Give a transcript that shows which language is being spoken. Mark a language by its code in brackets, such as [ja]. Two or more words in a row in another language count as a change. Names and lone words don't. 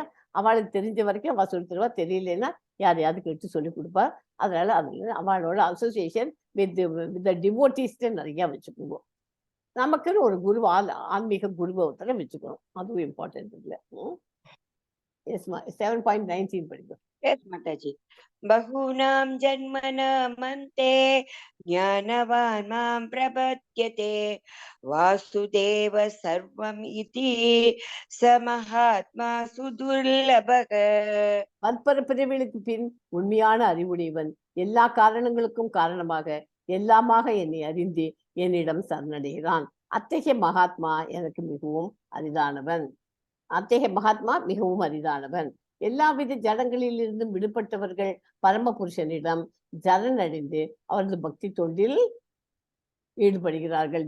[ta] அவளுக்கு தெரிஞ்ச வரைக்கும் அவள் சொல்லி தருவா, தெரியலன்னா யாரையாவது கேட்டு சொல்லி கொடுப்பா. அதனால அவளோட [en] association with devotees [ta] நிறைய வச்சுக்குவோம். நமக்குன்னு ஒரு குரு ஆன்மீக குருவை ஒருத்தர வச்சுக்கணும், அதுவும் இம்பார்ட்டன்ட் இல்லை. 7.19 படிக்கும். [en] Yes, Mataji. [sa] बहूनां जन्मनाम् अन्ते ज्ञानवान् मां प्रपद्यते वासुदेवः सर्वम् इति समहात्मा सुदुर्लभः. [ta] பற்பல பிறவிகளுக்கு பின் உண்மையான அறிவுடையவன் எல்லா காரணங்களுக்கும் காரணமாக எல்லாமாக என்னை அறிந்து என்னிடம் சரணடைகிறான். அத்தகைய மகாத்மா எனக்கு மிகவும் அரிதானவன். எல்லாவித ஜடங்களில் இருந்தும் விடுபட்டவர்கள் பரம புருஷனிடம் ஜரணடைந்து அவரது பக்தி தொண்டில் ஈடுபடுகிறார்கள்.